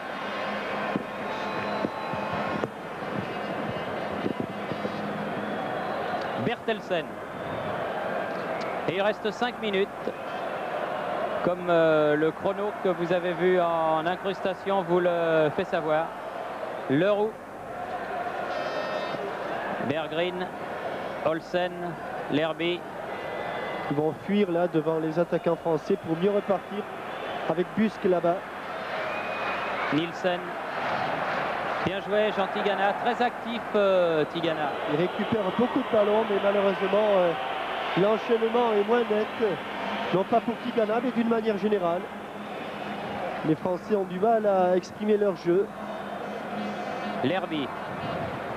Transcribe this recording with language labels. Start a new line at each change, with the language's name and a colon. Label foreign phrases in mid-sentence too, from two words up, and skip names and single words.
French: Bertelsen. Et il reste 5 minutes. Comme le chrono que vous avez vu en incrustation vous le fait savoir. Leroux. Berggren. Olsen. Lerby. Ils vont fuir là devant les attaquants français pour mieux repartir avec Busk là-bas. Nielsen. Bien joué Jean Tigana, très actif Tigana. Il récupère beaucoup de ballons, mais malheureusement l'enchaînement est moins net. Non pas pour Tigana, mais d'une manière générale. Les Français ont du mal à exprimer leur jeu. Lerby.